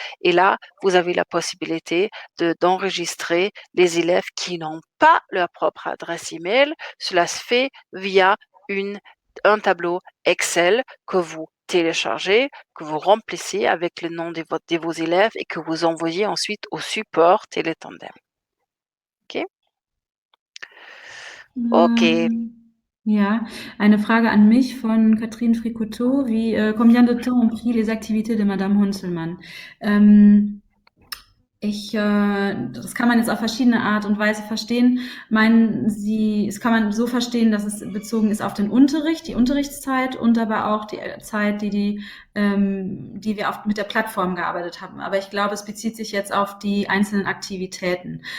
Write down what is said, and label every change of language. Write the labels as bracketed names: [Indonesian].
[French] Et là, vous avez la possibilité d'enregistrer les élèves qui n'ont pas leur propre adresse email. Cela se fait via un tableau Excel que vous téléchargez, que vous remplissez avec le nom de vos élèves et que vous envoyez ensuite au support Télétandem. OK? OK. [German] Ja, eine Frage an mich von Catherine Fricoteau. [French] Combien de temps ont pris les activités de Madame Hunzelmann? [German] Das kann man jetzt auf verschiedene Art und Weise verstehen. Es kann man so verstehen, dass es bezogen ist auf den Unterricht, die Unterrichtszeit und aber auch die Zeit, die wir mit der Plattform gearbeitet haben. Aber ich glaube, es bezieht sich jetzt auf die einzelnen Aktivitäten.